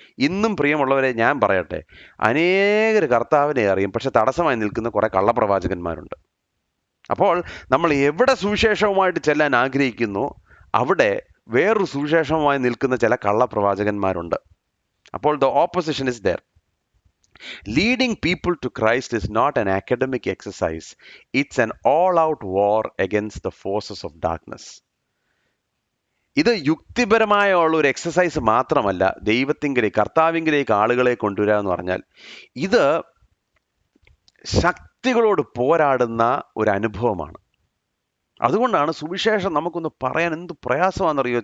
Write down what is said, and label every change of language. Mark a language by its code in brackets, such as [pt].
[ml] ഇന്നും പ്രിയമുള്ളവരെ ഞാൻ പറയട്ടെ, അനേകർ കർത്താവിനെ അറിയും, പക്ഷെ തടസ്സമായി നിൽക്കുന്ന കുറെ കള്ളപ്രവാചകന്മാരുണ്ട്. അപ്പോൾ നമ്മൾ എവിടെ സുവിശേഷവുമായിട്ട് ചെല്ലാൻ ആഗ്രഹിക്കുന്നു, അവിടെ വേറൊരു സുവിശേഷവുമായി നിൽക്കുന്ന ചില കള്ളപ്രവാചകന്മാരുണ്ട്. [en] അപ്പോൾ the opposition is there. Leading people to Christ is not an academic exercise. It's an all-out war against the forces of darkness. [ml] ഇത് യുക്തിപരമായ ഉള്ള ഒരു എക്സസൈസ് മാത്രമല്ല, ദൈവത്തിങ്കിലേക്ക്, കർത്താവിങ്കിലേക്ക് ആളുകളെ കൊണ്ടുവരിക എന്ന് പറഞ്ഞാൽ ഇത് ശക്തികളോട് പോരാടുന്ന ഒരു അനുഭവമാണ്. അതുകൊണ്ടാണ് സുവിശേഷം നമുക്കൊന്ന് പറയാൻ എന്ത് പ്രയാസമാണെന്നറിയോ?